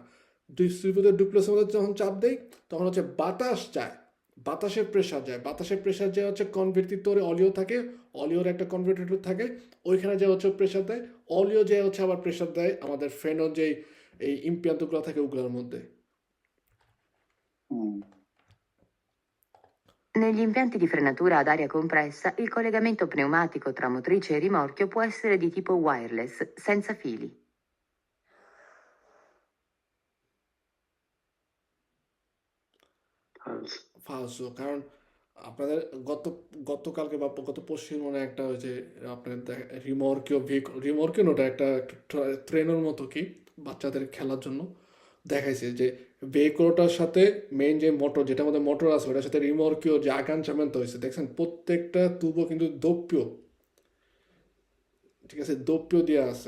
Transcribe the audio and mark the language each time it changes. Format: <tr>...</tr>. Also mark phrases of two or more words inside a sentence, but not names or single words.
<bn>ডিস্ট্রিবিউটর ডুপ্লেক্সের মধ্যে যখন চাপ দেই তখন হচ্ছে বাতাস যায়, বাতাসের প্রেশার যায়, বাতাসের প্রেশার যে হচ্ছে কনভার্টিটরে অলিও থাকে, অলিওর একটা কনভার্টিটর থাকে, ওইখানে যে হচ্ছে প্রেশার দেয়, অলিও যে হচ্ছে আবার প্রেশার দেয় আমাদের ফ্রেনোর যে এই ইম্পিয়ান্তগুলো থাকে ওগুলোর মধ্যে। হুম।</bn> <it>Negli impianti di frenatura ad aria compressa, il collegamento pneumatico tra motrice e rimorchio può essere di tipo wireless, senza fili.</it> <en>false.</en> <bn>ফালসো, কারণ আপনাদের গতকালকে বা গত পরশু মনে একটা ওই যে আপনার রিমর্কিও রিমর্কিও ওটা একটা ট্রেনের মতো কি বাচ্চাদের খেলার জন্য দেখাইছে যে ভেহিকলটার সাথে মেইন যে মোটর, যেটা আমাদের মোটর আছে ওটার সাথে রিমর্কিও যে আগান চামেন্ত হয়েছে, দেখছেন প্রত্যেকটা তুবো কিন্তু দোপ্য, ঠিক আছে, দোপ্য দেওয়া আছে।</bn>